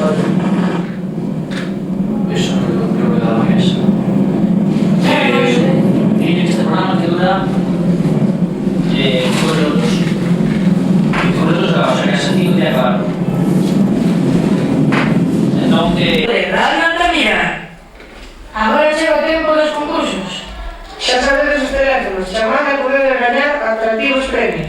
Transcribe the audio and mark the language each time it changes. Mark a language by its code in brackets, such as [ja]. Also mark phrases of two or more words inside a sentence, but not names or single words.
[es] Eso creo que da la mesa. Y este programa que dura 5 minutos. 5 minutos o sea que es sencillo de acabar. Entonces... Radio Altamira. [gl] Agora chega o tempo dos concursos. Xa sabedes os teléfonos, chamad a poder gañar atractivos premios.